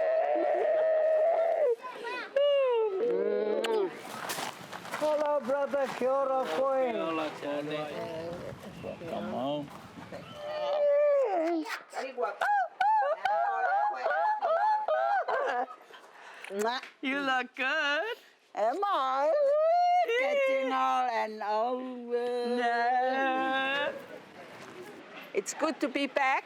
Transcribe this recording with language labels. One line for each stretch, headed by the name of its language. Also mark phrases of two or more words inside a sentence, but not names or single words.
English: Hello, brother.
Māori: Kia ora koe. Kia ora, Charlie.
English: Come on. You look good. Am I? Getting all and over. No. It's good to be back.